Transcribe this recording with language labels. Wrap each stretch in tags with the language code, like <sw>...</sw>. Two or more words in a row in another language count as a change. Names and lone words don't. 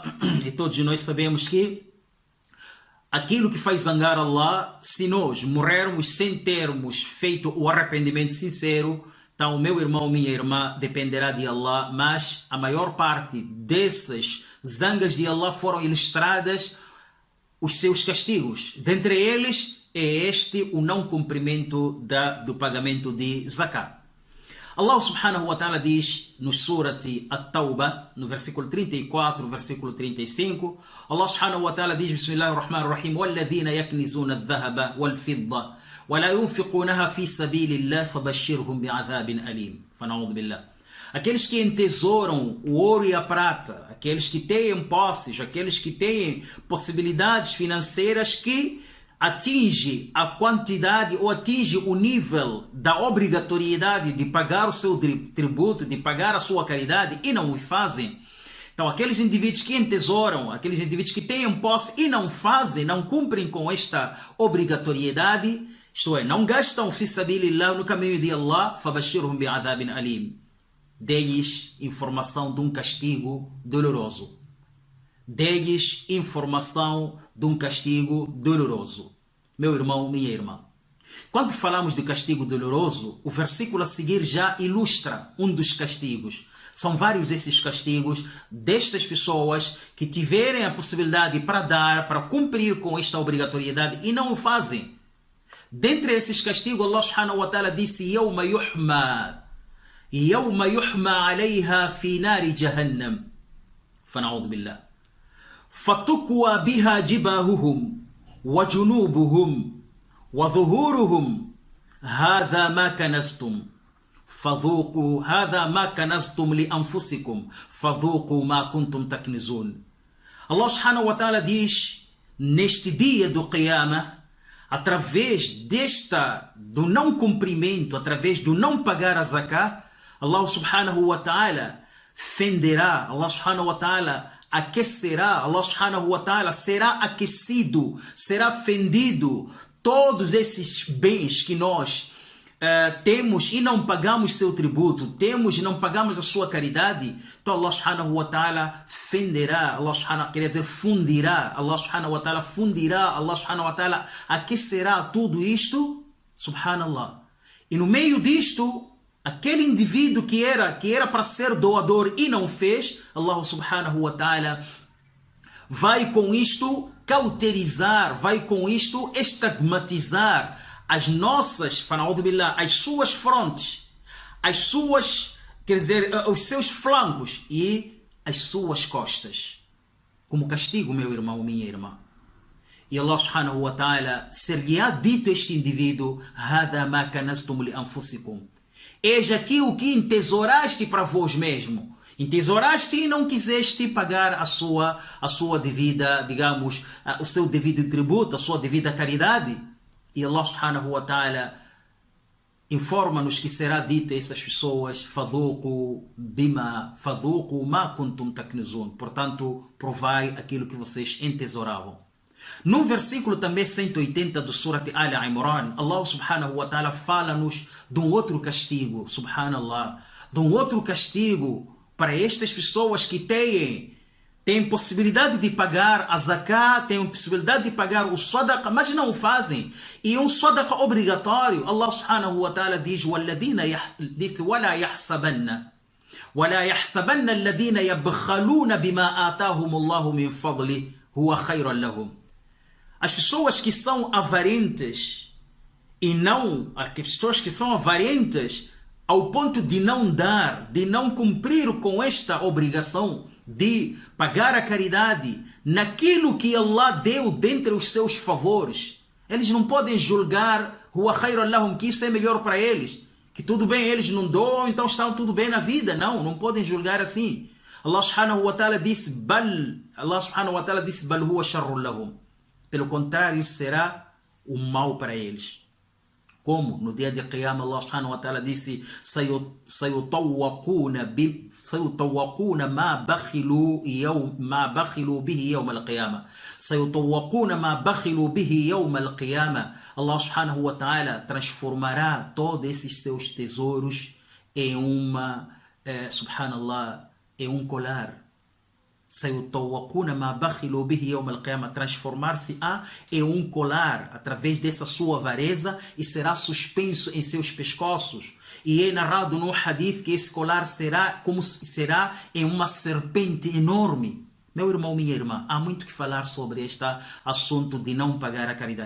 <pt>E todos nós sabemos que aquilo que faz zangar Allah, se nós morrermos sem termos feito o arrependimento sincero, então, meu irmão, minha irmã, dependerá de Allah, mas a maior parte dessas zangas de Allah foram ilustradas os seus castigos. Dentre eles, é este o não cumprimento do pagamento de zakat.</pt> <ar>الله سبحانه وتعالى diz no Surati At-Tawbah,</ar> <pt>no versículo 34, versículo 35,</pt> <ar>الله سبحانه وتعالى diz, Bismillahirrahmanirrahim, وَالَّذِينَ يَكْنِزُونَ الذَّهَبَ وَالْفِضَّةَ وَلَا يُنْفِقُونَهَا فِي سَبِيلِ اللَّهِ فَبَشِّرْهُمْ بِعَذَابٍ أَلِيمٍ. فَنَعُوذُ بِاللَّهِ.</ar> <pt>Aqueles que entesouram o ouro e a prata, aqueles que têm posses, aqueles que têm possibilidades financeiras que atinge a quantidade ou atinge o nível da obrigatoriedade de pagar o seu tributo, de pagar a sua caridade e não o fazem. Então, aqueles indivíduos que entesouram, aqueles indivíduos que têm posse e não fazem, não cumprem com esta obrigatoriedade, isto é, não gastam</pt> <ar>في سبيل الله,</ar> <pt>no caminho de Allah,</pt> <ar>فبشرهم بعذاب أليم.</ar> <pt>Dê-lhes informação de um castigo doloroso. Dê-lhes informação de um castigo doloroso. Meu irmão, minha irmã. Quando falamos de castigo doloroso, o versículo a seguir já ilustra um dos castigos. São vários esses castigos destas pessoas que tiverem a possibilidade para dar, para cumprir com esta obrigatoriedade e não o fazem. Dentre esses castigos,</pt> <ar>الله سبحانه وتعالى disse: يَوْمَ يُحْمَى عَلَيْهَا فِي نَارِ جَهَنَّمْ فَنَعُوذُ بِاللَّهِ فَتُكْوَى بِهَا جِبَاهُهُمْ وَجُنُوبُهُمْ وَظُهُورُهُمْ هَذَا مَا كَنَزْتُمْ فَذُوقُوا هَذَا مَا كَنَزْتُمْ لِأَنفُسِكُمْ فَذُوقُوا مَا كُنْتُمْ تَكْنِزُونَ. الله سبحانه وتعالى</ar> <pt>diz, neste dia do Qiyamah, através do não cumprimento, através do não pagar a zakat,</pt> <ar>الله سبحانه وتعالى</ar> <pt>fenderá,</pt> <ar>الله سبحانه وتعالى</ar> <pt>aquecerá,</pt> <ar>الله سبحانه وتعالى</ar> <pt>será aquecido, será fendido todos esses bens que nós temos e não pagamos seu tributo, temos e não pagamos a sua caridade.</pt> <ar>Então الله سبحانه وتعالى fenderá, الله سبحانه,</ar> <pt>quer dizer fundirá,</pt> <ar>الله سبحانه وتعالى</ar> <pt>fundirá,</pt> <ar>الله سبحانه وتعالى</ar> <pt>aquecerá tudo isto, subhanallah. E no meio disto, aquele indivíduo que era para ser doador e não fez,</pt> <ar>الله سبحانه وتعالى</ar> <pt>vai com isto cauterizar, vai com isto estigmatizar as nossas, as suas frontes, os seus flancos e as suas costas. Como castigo, meu irmão, minha irmã. E</pt> <ar>الله سبحانه وتعالى</ar> <pt>ser-lhe-á dito a este indivíduo:</pt> <ar>هَذَا مَا كَنَزْتُمْ لِأَنفُسِكُمْ.</ar> <pt>Eis aqui o que entesouraste para vós mesmo. Entesouraste e não quiseste pagar a sua devida, digamos, o seu devido tributo, a sua devida caridade. E</pt> <ar>الله سبحانه وتعالى</ar> <pt>informa-nos que será dito a essas pessoas:</pt> <ar>فذوقوا ما كنتم تكنزون.</ar> <pt>Portanto, provai aquilo que vocês entesouravam. No versículo também 180 do Surat Al-Imran,</pt> <ar>الله سبحانه وتعالى</ar> <pt>fala-nos de um outro castigo, subhanallah, de um outro castigo para estas pessoas que têm possibilidade de pagar a zakat, têm possibilidade de pagar o sadaqa, mas não o fazem. E um sadaqa obrigatório,</pt> <ar>الله سبحانه وتعالى diz: وَلَا يَحْسَبَنَّ الَّذِينَ يَبْخَلُونَ بِمَا آتَاهُمُ اللَّهُ مِنْ فَضْلِهِ هُوَ خَيْرًا لَهُمْ.</ar> <pt>As pessoas que são avarentes as pessoas que são avarentes ao ponto de não dar, de não cumprir com esta obrigação de pagar a caridade naquilo que Allah deu dentre os seus favores, eles não podem julgar</pt> <ar>هو خيرا لهم,</ar> <pt>que isso é melhor para eles, que tudo bem, eles não dão, então estão tudo bem na vida. Não podem julgar assim.</pt> <ar>الله سبحانه وتعالى disse بل هو شر لهم.</ar> <pt>Pelo contrário, será o mal para eles. Como no dia de Qiyamah,</pt> <ar>الله سبحانه وتعالى disse: سيطوقون ما بخلوا به يوم القيامة. سيطوقون ما بخلوا به يوم القيامة. الله سبحانه وتعالى</ar> <pt>transformará todos esses seus tesouros em um colar.</pt> <ar>سيطوقون ما بخلوا به يوم القيامة,</ar> <pt>transformar-se em um colar através dessa sua avareza e será suspenso em seus pescoços. E é narrado no hadith que esse colar será em uma serpente enorme. Meu irmão, minha irmã, há muito que falar sobre este assunto de não pagar a caridade.</pt>